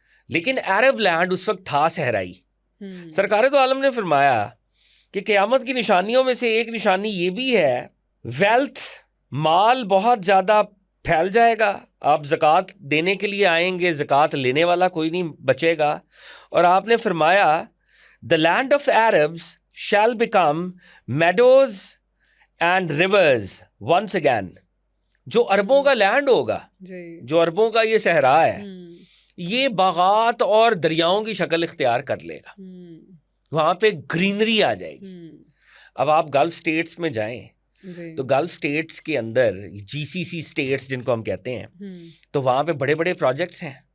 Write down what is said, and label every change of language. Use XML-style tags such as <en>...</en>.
<ur>لیکن عرب لینڈ اس وقت تھا صحرائی. سرکار دو عالم نے فرمایا کہ قیامت کی نشانیوں میں سے ایک نشانی یہ بھی ہے، ویلتھ، مال بہت زیادہ پھیل جائے گا، آپ زکوٰۃ دینے کے لیے آئیں گے، زکوٰۃ لینے والا کوئی نہیں بچے گا. اور آپ نے فرمایا</ur> <en>the land of Arabs shall become meadows and rivers once again.</en> <ur>جو عربوں کا لینڈ ہوگا، جو عربوں کا یہ صحرا ہے، یہ باغات اور دریاؤں کی شکل اختیار کر لے گا، وہاں پہ گرینری آ جائے گی. اب آپ گلف سٹیٹس میں جائیں تو گلف سٹیٹس کے اندر GCC سٹیٹس جن کو ہم کہتے ہیں، تو وہاں پہ بڑے بڑے پروجیکٹس ہیں.</ur>